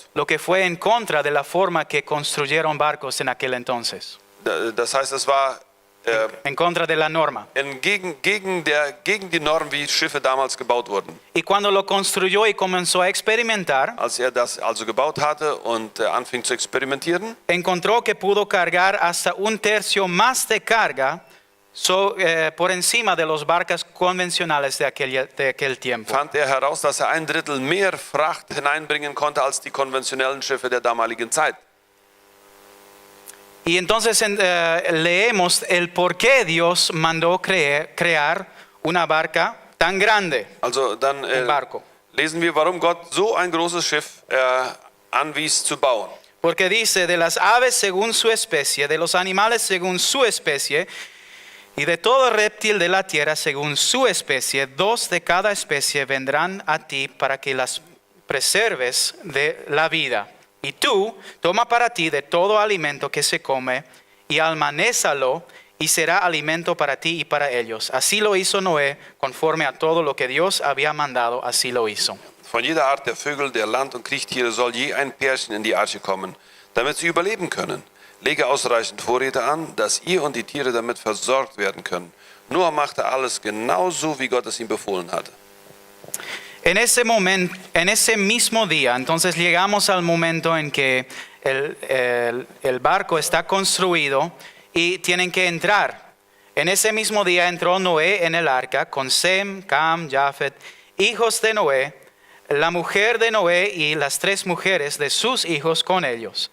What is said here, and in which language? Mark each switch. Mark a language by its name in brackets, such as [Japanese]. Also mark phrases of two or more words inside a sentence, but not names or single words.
[Spanish] Lo que fue en contra de la forma que construyeron barcos en aquel entonces. [German] Das heißt, es war [Spanish] En contra de la norma. [German] gegen die Norm, wie Schiffe damals gebaut wurden. [Spanish] Y cuando lo construyó y comenzó a experimentar, [German] Als er das also gebaut hatte und anfing zu experimentieren, [Spanish] encontró que pudo cargar hasta un tercio más de carga por encima de los barcos convencionales de aquel tiempo. [German] fand er heraus, dass er 1/3 mehr Fracht hineinbringen konnte als die konventionellen Schiffe der damaligen Zeit. [Spanish] Y entonces leemos el por qué Dios mandó crear una barca tan grande. [German] Also dann [Spanish] barco. [German] lesen wir, warum Gott so ein großes Schiff anwies zu bauen. [Spanish] Porque dice, de las aves según su especie, de los animales según su especie, y de todo reptil de la tierra según su especie, 2 de cada especie vendrán a ti para que las preserves de la vida. Y tú toma para ti de todo alimento que se come y almanézalo y será alimento para ti y para ellos. Así lo hizo Noé, conforme a todo lo que Dios había mandado, así lo hizo. [German] Von jeder Art der Vögel, der Land- und Kriechtiere soll je ein Pärchen in die Arche kommen, damit sie überleben können. Lege ausreichend Vorräte an, dass ihr und die Tiere damit versorgt werden können. Noah machte alles genauso, wie Gott es ihm befohlen hatte. [Spanish] En ese mismo día, entonces llegamos al momento en que el barco está construido y tienen que entrar. En ese mismo día entró Noé en el arca con Sem, Cam, Jafet, hijos de Noé, la mujer de Noé y las 3 mujeres de sus hijos con ellos.